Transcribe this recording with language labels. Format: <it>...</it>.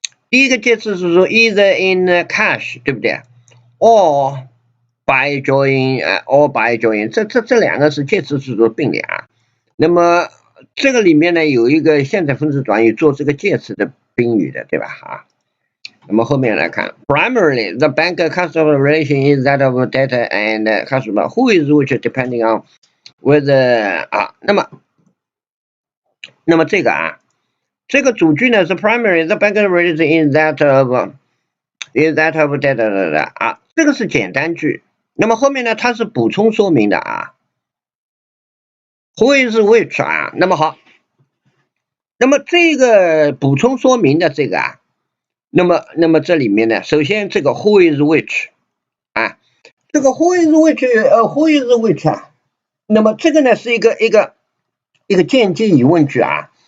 <zh>第一个介词是说</zh> <en>either in cash，</en> <zh>对不对 ？</zh> <en>or by join，</en> <zh>这两个是介词词组的并联啊。那么这个里面呢有一个现在分词短语做这个介词的宾语的，对吧？啊。</zh> <en>那么后面来看 ，primarily the bank-customer relation is that of debtor and customer, who is which depending on whether</en> <zh>啊，那么这个啊，这个主句呢是</zh> <en>primary the bank relation is that of debtor</en> <zh>啊，这个是简单句。那么后面呢，它是补充说明的啊 ，</zh> <en>who is which</en> <zh>啊，那么好，那么这个补充说明的这个啊。那么这里面呢，首先这个</zh> <en>who is which</en> <zh>啊，这个 who is which 啊，那么这个呢是一个间接疑问句啊。</zh>